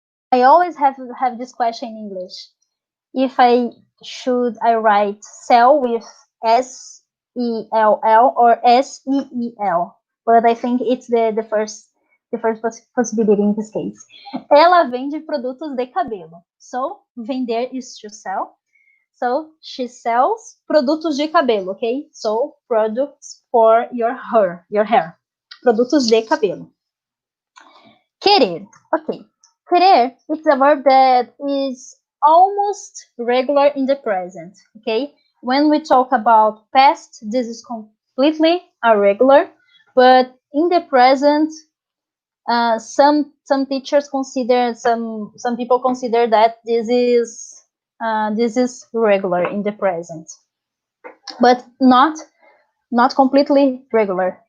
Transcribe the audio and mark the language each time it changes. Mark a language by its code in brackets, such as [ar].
[en] I always have this question in English. If I write sell with S-E-L-L or S-E-E-L, but I think it's the first possibility in this case. [pt] Ela vende produtos de cabelo. [en] So, vender is to sell. So, she sells [pt] produtos de cabelo, [en] okay? So, products for your hair. [pt] Produtos de cabelo. [en] Querer, okay. Querer is a verb that is almost regular in the present, okay? When we talk about past, this is completely irregular, but in the present, some teachers consider, some people consider that this is regular in the present, but not completely regular.